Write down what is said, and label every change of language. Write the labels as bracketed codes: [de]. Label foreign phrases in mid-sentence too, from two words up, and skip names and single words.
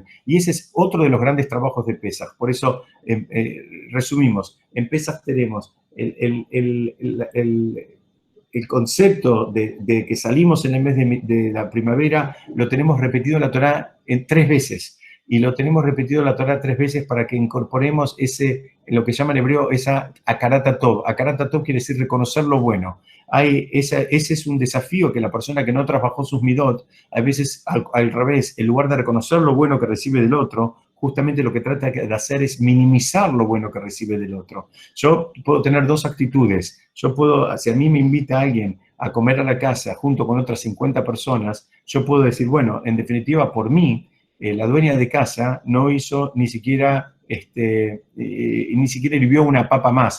[es] Y ese es otro de los grandes trabajos de Pesaj. Por eso, resumimos, en Pesaj tenemos el concepto de que salimos en el mes de la primavera, lo tenemos repetido en la Torá 3 veces. Y lo tenemos repetido en la Torá 3 veces para que incorporemos lo que llama en hebreo, esa [he] הכרת טוב. הכרת טוב [es] quiere decir reconocer lo bueno. Ese es un desafío que la persona que no trabajó sus midot, a veces al revés, en lugar de reconocer lo bueno que recibe del otro, justamente lo que trata de hacer es minimizar lo bueno que recibe del otro. Yo puedo tener 2 actitudes. Yo puedo, si a mí me invita alguien a comer a la casa junto con otras 50 personas, yo puedo decir, bueno, en definitiva, por mí, la dueña de casa no hizo ni siquiera hirvió una papa más.